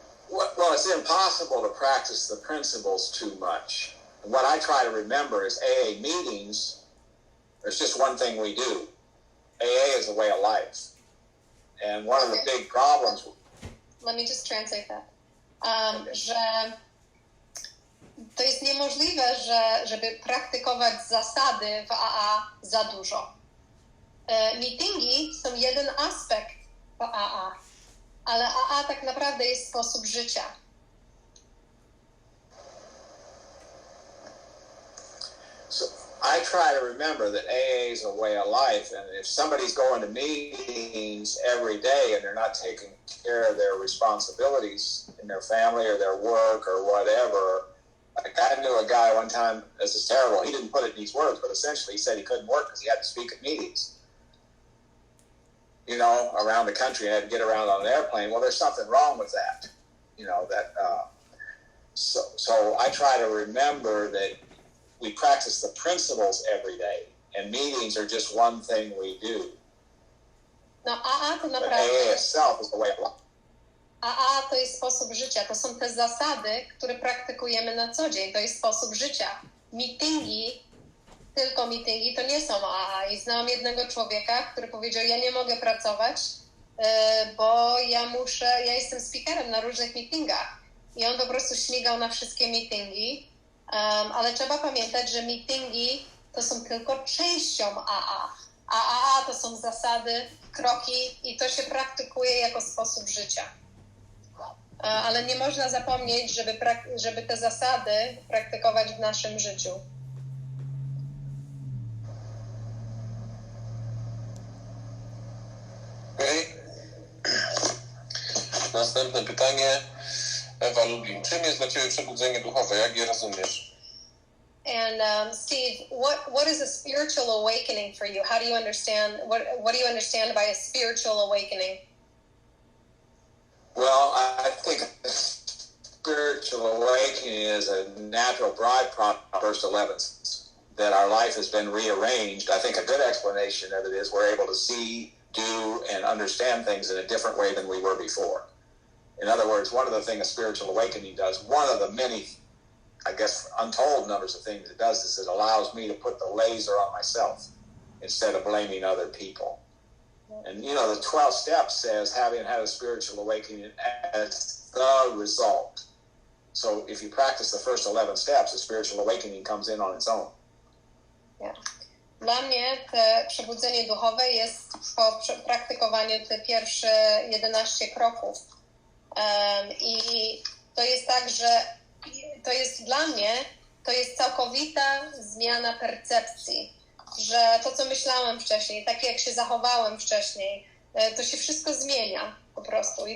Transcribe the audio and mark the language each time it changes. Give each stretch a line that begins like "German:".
English: Well, it's impossible to practice the principles too much. What I try to remember is AA meetings, there's just one thing we do. AA is a way of life. And one of the big problems... Let me just translate that.
Polish: Że to jest niemożliwe, żeby praktykować zasady w AA za dużo. Meetingi są jeden aspekt w AA, ale AA tak naprawdę jest sposób życia.
English: So I try to remember that AA is a way of life, and if somebody's going to meetings every day and they're not taking care of their responsibilities in their family or their work or whatever, Like I knew a guy one time, this is terrible, he didn't put it in these words, but essentially he said he couldn't work because he had to speak at meetings, you know, around the country and had to get around on an airplane. Well, there's something wrong with that, you know, that, so I try to remember that we practice the principles every day, and meetings are just one thing we do.
Polish: No, AA to
English: But AA
Polish: naprawdę...
English: itself is the way of life.
Polish: AA to jest sposób życia, to są te zasady, które praktykujemy na co dzień, to jest sposób życia. Meetingi, tylko meetingi, to nie są AA. I znałam jednego człowieka, który powiedział, ja nie mogę pracować, bo ja jestem speakerem na różnych meetingach. I on po prostu śmigał na wszystkie meetingi, ale trzeba pamiętać, że meetingi to są tylko częścią AA. A AA to są zasady, kroki i to się praktykuje jako sposób życia. Ale nie można zapomnieć, żeby te zasady praktykować w naszym życiu. Okej. Następne pytanie. Ewa Lublin. Czym jest dla Ciebie przebudzenie duchowe? Jak je rozumiesz?
English: And Steve, what is a spiritual awakening for you? How do you understand, what do you understand by a spiritual awakening? Well, I think a spiritual awakening is a natural byproduct of the first 11 that our life has been rearranged. I think a good explanation of it is we're able to see, do, and understand things in a different way than we were before. In other words, one of the things a spiritual awakening does, one of the many, I guess, untold numbers of things it does is it allows me to put the laser on myself instead of blaming other people. And, you know, the 12 steps says having had a spiritual awakening as the result. So if you practice the first 11 steps, the spiritual awakening comes in on its own. Yeah.
Polish: Dla mnie te przebudzenie duchowe jest po praktykowaniu te pierwsze 11 kroków. I to jest tak, że to jest dla mnie, to jest całkowita zmiana percepcji, że to, co myślałem wcześniej, takie jak się zachowałem wcześniej, to się wszystko zmienia po prostu.